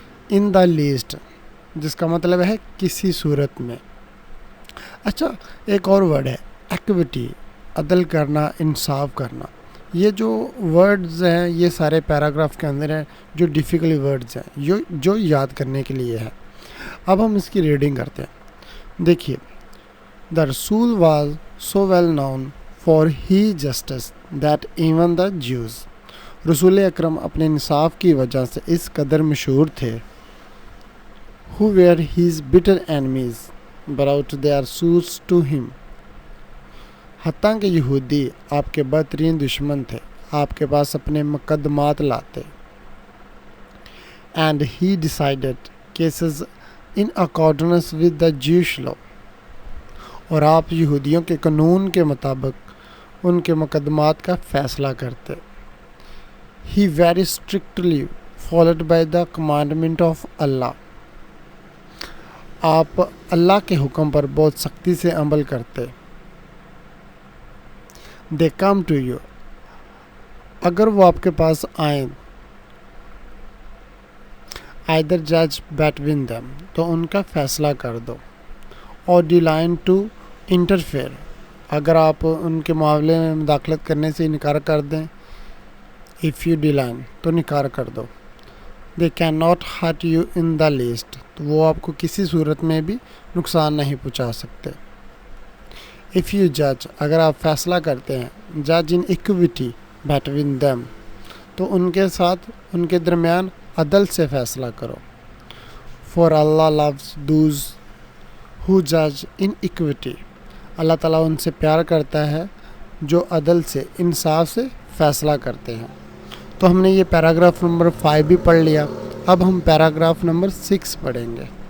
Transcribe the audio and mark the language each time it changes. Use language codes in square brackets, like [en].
[en] in the least, [ur] جس کا مطلب ہے کسی صورت میں. اچھا، ایک اور ورڈ ہے ایکویٹی، عدل کرنا، انصاف کرنا. یہ جو ورڈز ہیں یہ سارے پیراگراف کے اندر ہیں جو ڈیفیکلٹ ورڈز ہیں جو یاد کرنے کے لیے ہے. اب ہم اس کی ریڈنگ کرتے ہیں. [en] دیکھیے، The Rasul was so well known for his justice that even the Jews. [ur] رسول اکرم اپنے انصاف کی وجہ سے اس قدر مشہور تھے. [en] Who were his bitter enemies brought their suits to him. [ur] حتیٰ کہ یہودی آپ کے بدترین دشمن تھے، آپ کے پاس اپنے مقدمات لاتے. [en] And he decided cases in accordance with the Jewish law. [ur] اور آپ یہودیوں کے قانون کے مطابق ان کے مقدمات کا فیصلہ کرتے. [en] He very strictly followed by the commandment of Allah. [ur] آپ اللہ کے حکم پر بہت سختی سے عمل کرتے. [en] They come to you. [ur] اگر وہ آپ کے پاس آئیں. [en] Either judge between them. [ur] تو ان کا فیصلہ کر دو. [en] اور decline to interfere. [ur] اگر آپ ان کے معاملے میں مداخلت کرنے سے انکار کر دیں. [en] If you decline [ur] تو انکار کر دو. [en] They cannot hurt you in the least. [ur] تو وہ آپ کو کسی صورت میں بھی نقصان نہیں پہنچا سکتے. [en] If you judge [ur] اگر آپ فیصلہ کرتے ہیں. [en] Judge in equity between them. [ur] تو ان کے ساتھ ان کے درمیان عدل سے فیصلہ کرو. [en] For Allah loves those who judge in equity. [ur] اللہ تعالیٰ ان سے پیار کرتا ہے جو عدل سے، انصاف سے فیصلہ کرتے ہیں. تو ہم نے یہ پیراگراف نمبر 5 بھی پڑھ لیا. اب ہم پیراگراف نمبر 6 پڑھیں گے.